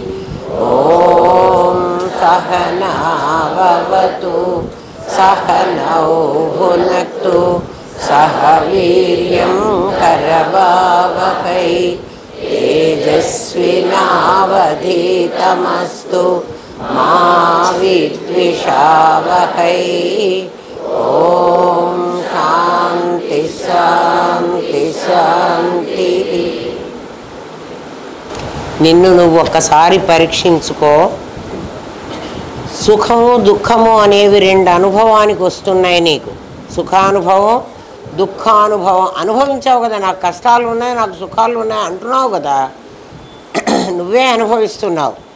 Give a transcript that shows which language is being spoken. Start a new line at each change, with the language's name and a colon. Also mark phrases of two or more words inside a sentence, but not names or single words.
Sanskrit: ॐ सहना भवतु सहनौ भुनक्तु सह वीर्यं करवावहै तेजस्विनावधीतमस्तु मा विद्विषावहै। ओम शांति शांति शांति।
Telugu: నిన్ను నువ్వు ఒక్కసారి పరీక్షించుకో. సుఖము దుఃఖము అనేవి రెండు అనుభవానికి వస్తున్నాయి నీకు. సుఖానుభవం దుఃఖానుభవం అనుభవించావు కదా. నాకు కష్టాలు ఉన్నాయి నాకు సుఖాలు ఉన్నాయి అంటున్నావు కదా, నువ్వే అనుభవిస్తున్నావు.